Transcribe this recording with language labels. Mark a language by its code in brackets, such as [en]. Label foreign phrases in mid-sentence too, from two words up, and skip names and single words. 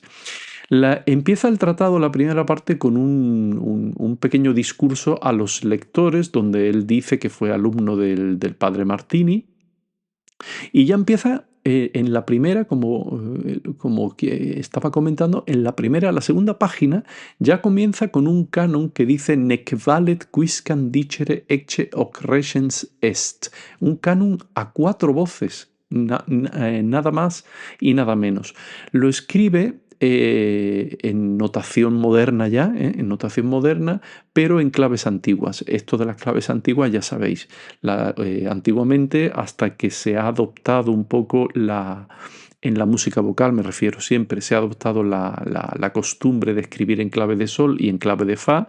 [es] Empieza el tratado, la primera parte, con un pequeño discurso a los lectores, donde él dice que fue alumno del padre Martini, y ya empieza en la primera, como que estaba comentando, en la segunda página, ya comienza con un canon que dice [la] Nec valet quisquam dicere ecce hoc recens est. [es] Un canon a 4 voces, nada más y nada menos. Lo escribe en notación moderna ya, en notación moderna, pero en claves antiguas. Esto de las claves antiguas ya sabéis, antiguamente, hasta que se ha adoptado un poco en la música vocal, me refiero siempre, se ha adoptado la costumbre de escribir en clave de sol y en clave de fa.